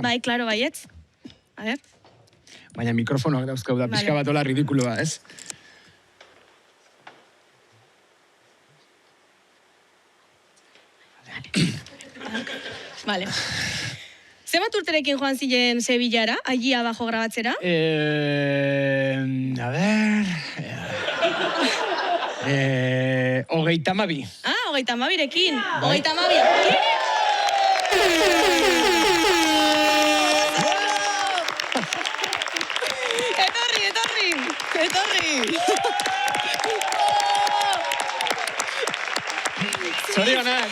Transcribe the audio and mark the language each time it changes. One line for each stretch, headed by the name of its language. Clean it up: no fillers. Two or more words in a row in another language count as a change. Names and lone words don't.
Basque: Bai, klaro, baietz.
Spanish: A ver.
Basque: Baina mikrofonoak dauzkau da, pixka bat hola ridikuloa, ez? Vale. Zenbat urterekin joan ziren Sevillara,
Spanish: allí abajo grabatzera? A ver... 32.
Basque: 32rekin. 32. Etorri. Zorionak.